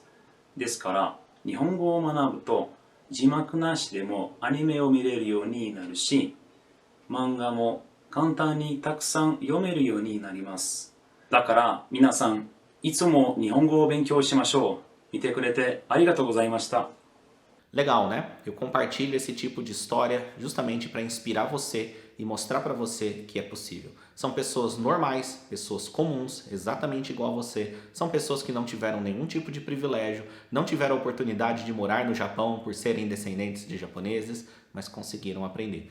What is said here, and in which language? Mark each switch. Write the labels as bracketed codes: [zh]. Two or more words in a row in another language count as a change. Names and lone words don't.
[ja] ですから、日本語を学ぶと字幕なしでもアニメを見れるようになるし、漫画も簡単にたくさん読めるようになります。だから皆さん、いつも日本語を勉強しましょう。見てくれてありがとうございました。 [pt] Legal, né? Eu compartilho esse tipo de história justamente para inspirar você e mostrar para você que é possível. São pessoas normais, pessoas comuns, exatamente igual a você. São pessoas que não tiveram nenhum tipo de privilégio, não tiveram a oportunidade de morar no Japão por serem descendentes de japoneses, mas conseguiram aprender.